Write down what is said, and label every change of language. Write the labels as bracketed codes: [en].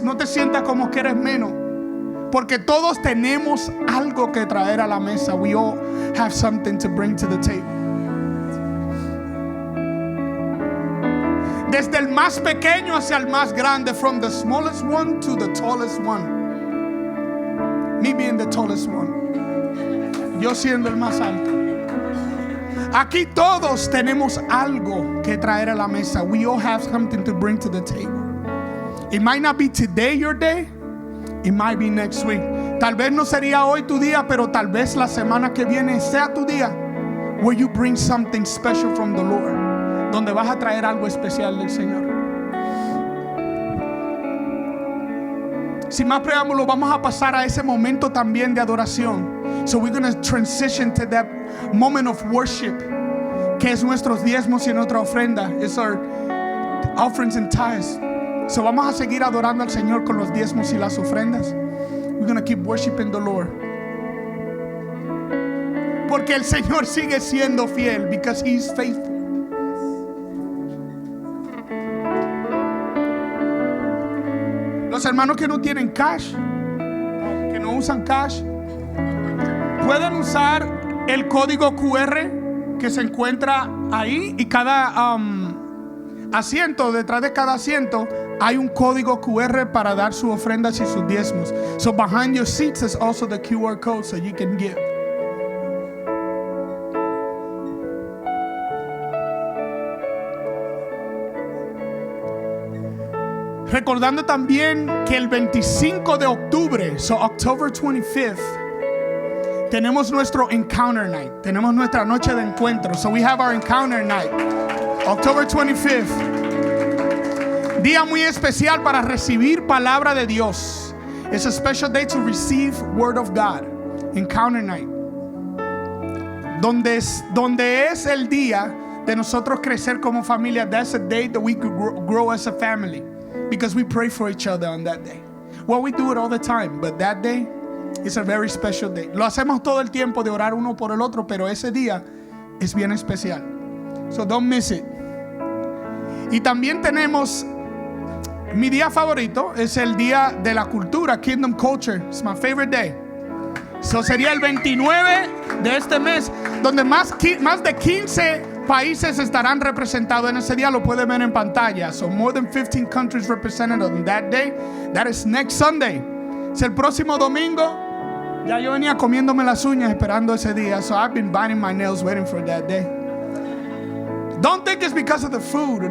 [es] No te sientas como que eres menos, porque todos tenemos algo que traer a la mesa. [en] We all have something to bring to the table. [es] Desde el más pequeño hacia el más grande, [en] from the smallest one to the tallest one. Me being the tallest one. [es] Yo siendo el más alto. Aquí todos tenemos algo que traer a la mesa. [en] We all have something to bring to the table. It might not be today your day. It might be next week. [es] Tal vez no sería hoy tu día, pero tal vez la semana que viene sea tu día, [en] where you bring something special from the Lord, [es] donde vas a traer algo especial del Señor. Sin más preámbulo, vamos a pasar a ese momento también de adoración. [en] So we're going to transition to that moment of worship, [es] que es nuestros diezmos y nuestra ofrenda. [en] It's our offerings and tithes. [es] So vamos a seguir adorando al Señor con los diezmos y las ofrendas. [en] We're going to keep worshiping the Lord. [es] Porque el Señor sigue siendo fiel, [en] because He's faithful. [es] Los hermanos que no tienen cash, que no usan cash, pueden usar el código QR que se encuentra ahí, y cada asiento, detrás de cada asiento hay un código QR para dar sus ofrendas y sus diezmos. [en] So behind your seats is also the QR code so you can give. [es] Recordando también que el 25 de octubre, [en] so October 25th, [es] tenemos nuestro Encounter Night. Tenemos nuestra noche de encuentro. [en] So we have our Encounter Night, October 25th. [es] Día muy especial para recibir palabra de Dios. [en] It's a special day to receive Word of God. Encounter Night. [es] Donde es el día de nosotros crecer como familia. [en] That's a day that we could grow as a family. Because we pray for each other on that day. Well, we do it all the time, but that day is a very special day. [es] Lo hacemos todo el tiempo de orar uno por el otro, pero ese día es bien especial. [en] So don't miss it. [es] Y también tenemos mi día favorito, es el día de la cultura, Kingdom Culture. [en] It's my favorite day. [es] So sería el 29 de este mes, donde más de 15 países estarán representados en ese día. Lo pueden ver en pantalla. [en] So more than 15 countries represented on that day. That is next Sunday. [es] Es el próximo domingo. Ya yo venía comiéndome las uñas esperando ese día. [en] So I've been biting my nails waiting for that day. Don't think it's because of the food.